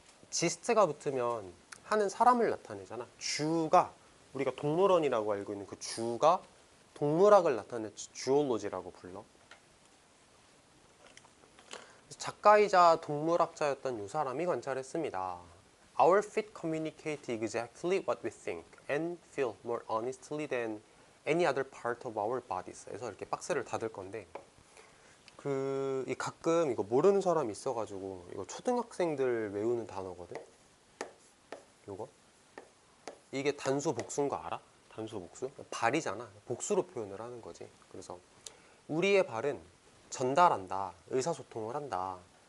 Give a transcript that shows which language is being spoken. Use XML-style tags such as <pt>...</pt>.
<ko>지스트가 붙으면 하는 사람을 나타내잖아. 주가, 우리가 동물원이라고 알고 있는 그 주가 동물학을 나타내는 주올로지라고 불러. 작가이자 동물학자였던 이 사람이 관찰했습니다.</ko> <en>Our feet communicate exactly what we think and feel more honestly than any other part of our bodies.</en> <ko>그래서 이렇게 박스를 닫을 건데, 가끔 이거 모르는 사람이 있어가지고, 이거 초등학생들 외우는 단어거든. 요거 이게 단수 복수인 거 알아? 단수 복수? 발이잖아. 복수로 표현을 하는 거지. 그래서 우리의 발은 전달한다, 의사소통을 한다.</ko>